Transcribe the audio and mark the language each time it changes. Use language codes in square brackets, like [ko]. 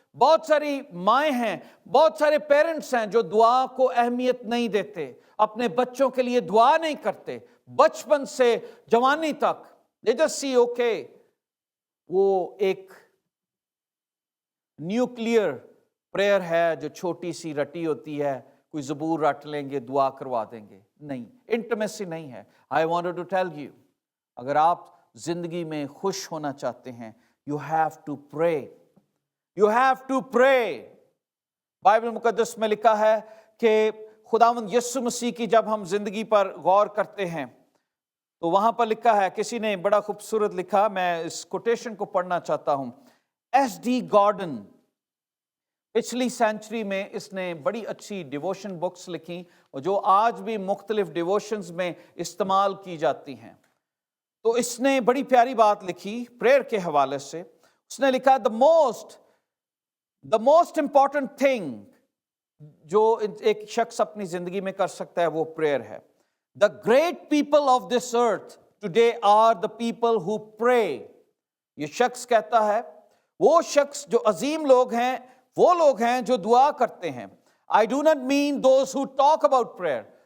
[ur] بہت ساری مائیں ہیں, بہت سارے پیرنٹس ہیں جو دعا کو اہمیت نہیں دیتے, اپنے بچوں کے لیے دعا نہیں کرتے, بچپن سے جوانی تک [en] they just see okay. [ur] وہ ایک [en] nuclear prayer [ur] ہے جو چھوٹی سی رٹی ہوتی ہے, کوئی زبور رٹ لیں گے, دعا کروا دیں گے. نہیں, [en] intimacy [ur] نہیں ہے. [en] I wanted to tell you, [ur] اگر آپ زندگی میں خوش ہونا چاہتے ہیں, [en] you have to pray. You have to pray. [ur] Bible مقدس میں لکھا ہے کہ خداوند یسوع مسیح کی جب ہم زندگی پر غور کرتے ہیں تو وہاں پر لکھا ہے, کسی نے بڑا خوبصورت لکھا, میں اس کوٹیشن کو پڑھنا چاہتا ہوں. ایس ڈی گارڈن پچھلی [en] century [ur] میں اس نے بڑی اچھی [en] devotion books [ur] لکھی جو آج بھی مختلف [en] devotions [ur] میں استعمال کی جاتی ہیں. تو اس نے بڑی پیاری بات لکھی [en] prayer [ur] کے حوالے سے. اس نے لکھا [en] the most important thing [ur] جو ایک شخص اپنی زندگی میں کر سکتا ہے وہ پریئر ہے. [en] The great people of this earth today are the people who pray. [ur] یہ شخص کہتا ہے وہ شخص جو عظیم لوگ ہیں وہ لوگ ہیں جو دعا کرتے ہیں. [en] I do not mean those who talk about prayer.